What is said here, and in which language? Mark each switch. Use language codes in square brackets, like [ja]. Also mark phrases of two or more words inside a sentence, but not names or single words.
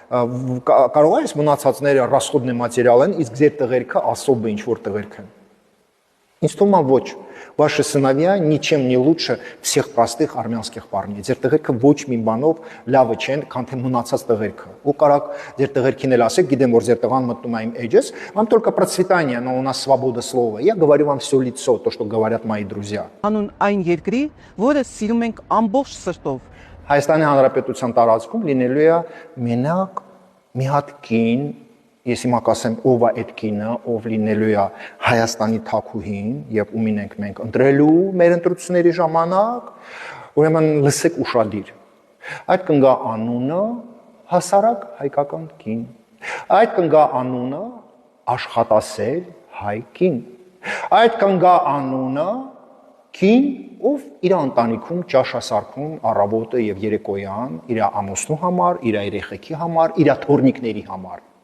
[hy] կարող է այս մնացածները [ru] расходный материал [hy] են, իսկ ձեր տղերքը особо ինչ-որ տղերք են։ Ինձ թվում է ոչ, [ru] ваши сыновья ничем не лучше всех простых армянских парней։ [hy] Ձեր տղերքը ոչ մի բանով լավը չեն, քան թե մնացած տղերքը։ Ու կարաք ձեր տղերքին էլ ասեք, գիտեմ որ ձեր տղան մտնում է իմ էջս, [ru] вам только процветание, но у нас свобода слова։ Я говорю вам всё лицо, то, что говорят мои друзья։ [hy] Անուն այն երկրի, որը սիրում ենք ամբողջ սրտով։ Հայաստանի Հանրապետության տարածքում լինելու է մենակ մի հատ կին, ես հիմա կասեմ ով է այդ կինը, ով լինելու է Հայաստանի թագուհին եւ ումին ենք մենք ընտրելու մեր ընտրությունների ժամանակ, ուրեմն լսեք ուշադիր։ Այդ կնգա անունը հասարակ հայկական կին։ Այդ կնգա անունը աշխատասեր հայ կին։ Այդ կնգա անունը կին, ով իր ընտանիքում ճաշասարքում առավոտը եւ երեկոյան իր ամուսնու համար, իր երեխեքի համար, իր թորնիկների համար։